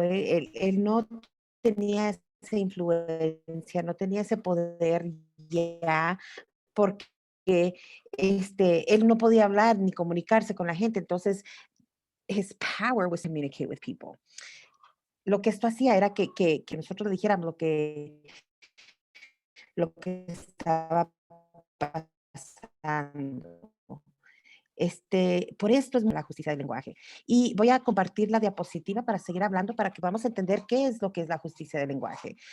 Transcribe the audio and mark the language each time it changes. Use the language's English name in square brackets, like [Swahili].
[Spanish] Él no tenía esa influencia, no tenía ese poder ya, porque él no podía hablar ni comunicarse con la gente. Entonces, [English] his power was to communicate with people. [Spanish] Lo que esto hacía era que nosotros le dijéramos lo que estaba pasando. Por esto es la justicia del lenguaje. Y voy a compartir la diapositiva para seguir hablando, para que podamos entender qué es lo que es la justicia del lenguaje.